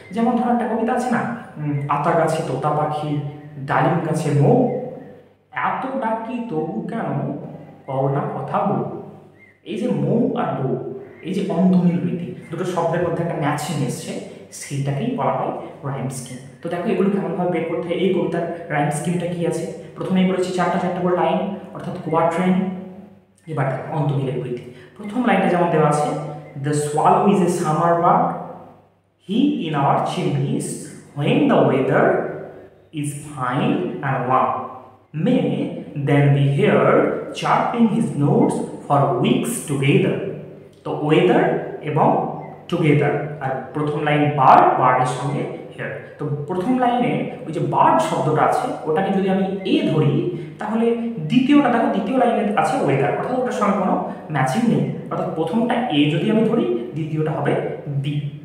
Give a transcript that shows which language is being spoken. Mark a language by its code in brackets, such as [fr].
[bn] যেমন ধরো একটা কবিতা আছে না, আতা গাছে তোতা পাখি, ডালিম গাছে মৌ, এত ডাকি তবু কেন কও না কথা বউ। এই যে মৌ আর বউ, এই যে অন্তমিল রীতি, দুটো শব্দের মধ্যে একটা ম্যাচিং এসছে, সেইটাকেই বলা হয় রাইম স্কিম। তো দেখো এগুলো কেমনভাবে বের করতে হয়। এই কবিতার রাইম স্কিমটা কি আছে? প্রথমেই বলেছি চারটা করে লাইন অর্থাৎ কোয়াট্রেন। এবার দেখো অন্তমিলের রীতি। প্রথম লাইনটা যেমন দেওয়া আছে, [en] The swallow is a summer bird, he in our chimneys, when the weather is fine and warm, may then be heard chirping his notes for weeks together. [bn] তো ওয়েদার এবং টুগেদার, আর প্রথম লাইন বার্ড, বার্ডের সঙ্গে hair. তো প্রথম লাইনে ওই যে bird শব্দটা আছে ওটাকে যদি আমি এ ধরি, তাহলে দ্বিতীয়টা দেখো, দ্বিতীয় লাইনে আছে ওয়েদার, অর্থাৎ ওটার সঙ্গে কোনো ম্যাচিং নেই। অর্থাৎ প্রথমটা এ যদি আমি ধরি, দ্বিতীয়টা হবে বি।